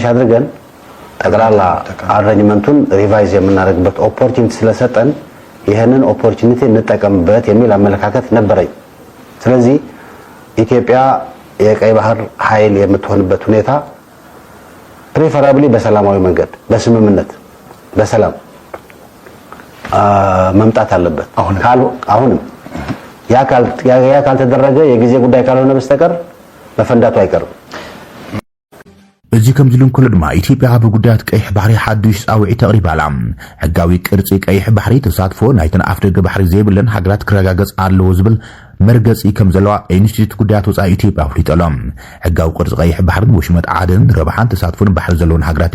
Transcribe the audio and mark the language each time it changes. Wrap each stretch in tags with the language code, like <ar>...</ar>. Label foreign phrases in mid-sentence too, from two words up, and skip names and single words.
<am>አድርገን ጠቅላላ አሬንጅመንቱን ሪቫይዝ የምናደርግበት ኦፖርቹኒቲ ስለሰጠን ይሄንን ኦፖርቹኒቲ እንጠቀምበት የሚል አመለካከት ነበረኝ። ስለዚህ ኢትዮጵያ የቀይ ባህር ኃይል የምትሆንበት ሁኔታ ፕሪፈራብሊ በሰላማዊ መንገድ በስምምነት በሰላም መምጣት አለበት። አሁንም ያ ካልተደረገ የጊዜ ጉዳይ ካልሆነ በስተቀር መፈንዳቱ አይቀርም።</am> <ti>እዚ ከም ዝልን ኩሉ ድማ ኢትዮጵያ ኣብ ጉዳያት ቀይሕ ባህሪ ሓዱሽ ፃውዒት ተቕሪባላ ሕጋዊ ቅርፂ ቀይሕ ባህሪ ተሳትፎ ናይተን ኣፍ ደገ ባህሪ ዘይብለን ሃገራት ክረጋገጽ ኣለዎ ዝብል መርገጺ ከም ዘለዋ ኢንስቲትዩት ጉዳያት ወፃኢ ኢትዮጵያ ኣፍሊጦሎም ሕጋዊ ቅርፂ ቀይሕ ባህርን ወሽመጥ ዓደን ረብሓን ተሳትፎን ባህሪ ዘለዎን ሃገራት</ti>